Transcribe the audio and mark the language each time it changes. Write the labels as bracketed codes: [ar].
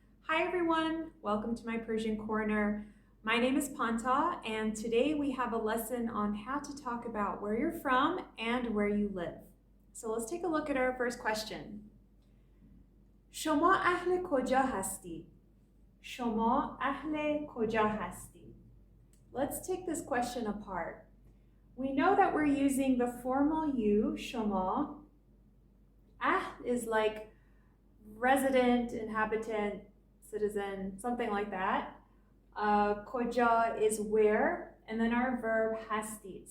[en] Hi everyone, welcome to my Persian Corner. My name is Panta and today we have a lesson on how to talk about where you're from and where you live. So let's take a look at our first question. [fa] شما اهل کجا هستی؟ شما اهل کجا هستی? [en] Let's take this question apart. We know that we're using the formal you, شما. Is like resident, inhabitant, citizen, something like that. Koja is where, and then our verb hasti.